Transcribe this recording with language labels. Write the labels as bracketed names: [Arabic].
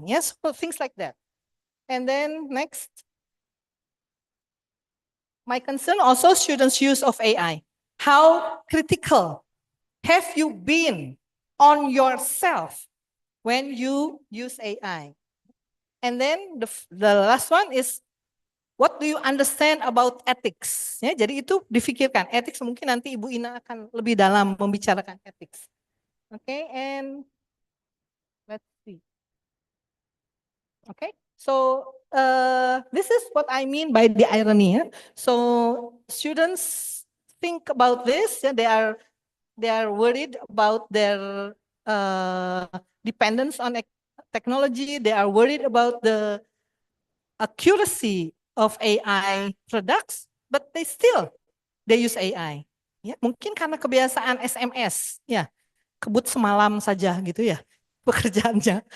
[English] Yes, so things like that. And then next, my concern also students' use of AI. How critical have you been on yourself when you use AI? And then the last one is, what do you understand about ethics? [Indonesian] Ya, jadi itu difikirkan. Ethics mungkin nanti Ibu Ina akan lebih dalam membicarakan ethics. [English] Okay, and let's see. Okay, so this is what I mean by the irony. Yeah? So students think about this. Yeah, they are worried about their dependence on technology. They are worried about the accuracy of AI products, but they use AI. [Indonesian] Ya, mungkin karena kebiasaan SMS, ya, kebut semalam saja gitu ya pekerjaannya.